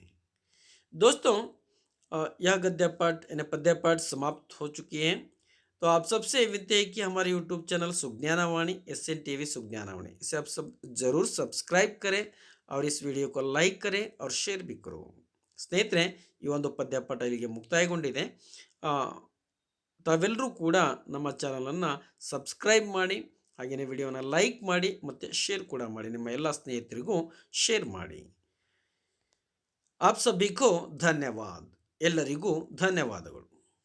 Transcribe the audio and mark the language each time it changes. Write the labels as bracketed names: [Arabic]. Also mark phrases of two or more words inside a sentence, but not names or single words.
[Hindi] दोस्तों यह गद्य पाठ यानी पद्य पाठ समाप्त हो चुकी है। तो आप सबसे विनती है कि हमारे यूट्यूब चैनल सुज्ञानावाणी SN TV सुज्ञानावाणी, इसे आप सब जरूर सब्सक्राइब करें और इस वीडियो को लाइक करें और शेयर भी करो। [Kannada] ಸ್ನೇಹಿತರೆ ಈ ಒಂದು ಪದ್ಯಪಾಠ ಇಲ್ಲಿಗೆ ಮುಕ್ತಾಯಗೊಂಡಿದೆ। ತಾವೆಲ್ಲರೂ ಕೂಡ ನಮ್ಮ ಚಾನಲನ್ನು ಸಬ್ಸ್ಕ್ರೈಬ್ ಮಾಡಿ, ಹಾಗೆಯೇ ವಿಡಿಯೋನ ಲೈಕ್ ಮಾಡಿ ಮತ್ತು ಶೇರ್ ಕೂಡ ಮಾಡಿ, ನಿಮ್ಮ ಎಲ್ಲ ಸ್ನೇಹಿತರಿಗೂ ಶೇರ್ ಮಾಡಿ। [Hindi] आप सभी को धन्यवाद। [Kannada] ಎಲ್ಲರಿಗೂ ಧನ್ಯವಾದಗಳು।